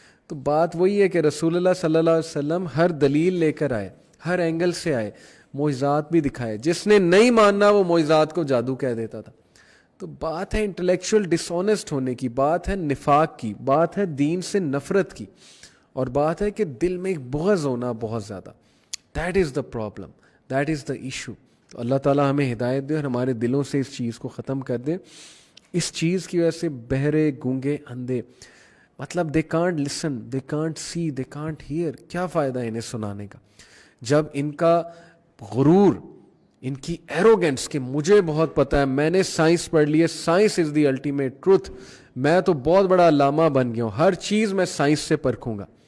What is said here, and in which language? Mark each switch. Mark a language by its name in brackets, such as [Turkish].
[Urdu] تو بات وہی ہے کہ رسول اللہ صلی اللہ علیہ وسلم ہر دلیل لے کر آئے, ہر اینگل سے آئے, معجزات بھی دکھائے. جس نے نہیں ماننا وہ معجزات کو جادو کہہ دیتا تھا. تو بات ہے انٹلیکچوئل ڈس آنیسٹ ہونے کی, بات ہے نفاق کی, بات ہے دین سے نفرت کی, اور بات ہے کہ دل میں ایک بغض ہونا بہت زیادہ. [English] That is the problem, that is the issue. [Urdu] تو اللہ تعالیٰ ہمیں ہدایت دے اور ہمارے دلوں سے اس چیز کو ختم کر دے. اس چیز کی وجہ سے بہرے, گونگے, اندھے, مطلب [English] They can't listen, they can't see, they can't hear. [Urdu] کیا فائدہ ہے انہیں سنانے کا جب ان کا غرور, ان کی ایروگنس کہ مجھے بہت پتہ ہے, میں نے سائنس پڑھ لی ہے, [English] science is the ultimate truth, [Urdu] میں تو بہت بڑا علامہ بن گیا ہوں, ہر چیز میں سائنس سے پرکھوں گا.